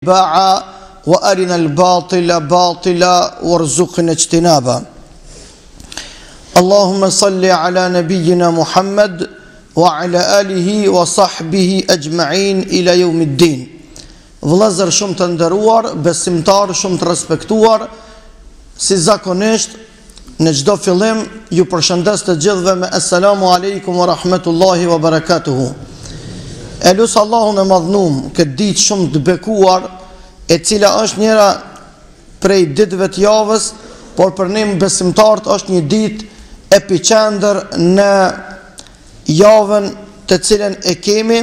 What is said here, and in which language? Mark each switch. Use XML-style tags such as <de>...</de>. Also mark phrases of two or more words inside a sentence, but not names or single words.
<ar>باعا وأرنا الباطل باطلا وارزقنا اجتنابا. اللهم صل على نبينا محمد وعلى آله وصحبه أجمعين إلى يوم الدين.</ar> <sq>Vëllezër shumë të nderuar, besimtar shumë të respektuar, si zakonisht në çdo fillim ju përshëndes të gjithëve me</sq> <ar>السلام عليكم ورحمة الله وبركاته.</ar> <sq>E lusë Allahun e madhnum këtë ditë shumë të bekuar, e cila është njëra prej ditëve të javës, por për ne besimtarët është një ditë epicentër në javën të cilën e kemi.</sq>